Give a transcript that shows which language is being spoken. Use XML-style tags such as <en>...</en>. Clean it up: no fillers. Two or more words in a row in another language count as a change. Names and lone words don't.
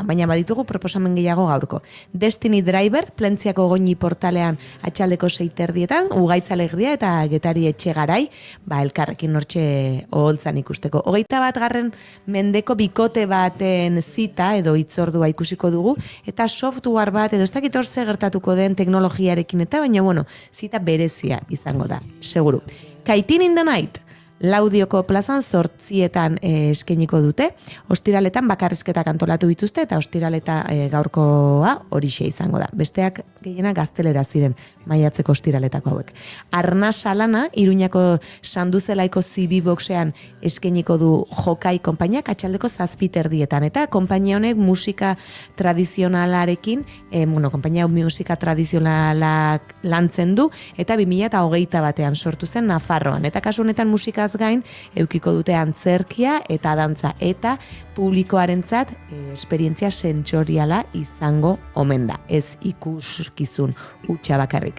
<eu>Baina baditugu proposamen gehiago gaurko. Destiny Driver, Plentziako Goñi portalean atxaldeko 6:30, Ugaitz Alegria eta Getari Etxegarai, elkarrekin hortxe oholtzan ikusteko. 21. mendeko bikote baten zita edo hitzordua ikusiko dugu, eta software bat edo ez dakit hor ze gertatuko den teknologiarekin eta baina zita berezia izango da, seguru. Kaitin in the Night, Laudioko plazan 8 eskainiko dute, ostiraletan bakarrizketak antolatu dituzte, eta ostiraleta gaurkoa horixe izango da. Besteak gehiena gaztelera ziren, maiatzeko ostiraletako hauek. Arnasa lana, Iruñako Sanduzelaiko Zibiboxean eskainiko du Jokai konpainiak atxaldeko 7:30, eta konpainia honek musika tradizionalarekin, konpainia musika tradizionalak lantzen du, eta 2021 sortu zen Nafarroan, eta kasu honetan musika gain, eukiko dute antzerkia eta dantza, eta publikoarentzat esperientzia sentsoriala izango omen da, ez ikuskizun utxa bakarrik.</eu>